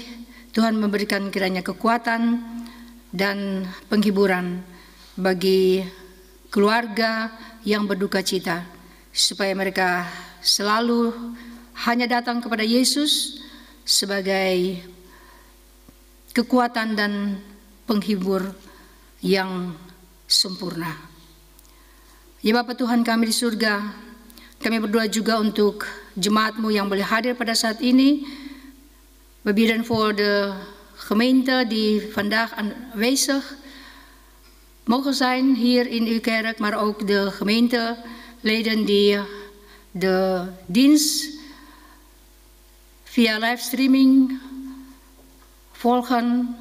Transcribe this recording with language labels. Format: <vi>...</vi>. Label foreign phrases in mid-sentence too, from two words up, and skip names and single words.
<id>Tuhan memberikan kiranya kekuatan dan penghiburan bagi keluarga yang berduka cita, supaya mereka selalu hanya datang kepada Yesus sebagai kekuatan dan penghibur yang sempurna. Ya Bapa Tuhan kami di surga, kami berdoa juga untuk jemaat-Mu yang boleh hadir pada saat ini.</id> <nl>We bidden voor de gemeente die vandaag aanwezig mogen zijn hier in uw kerk, maar ook de gemeenteleden die de dienst via livestreaming volgen.</nl>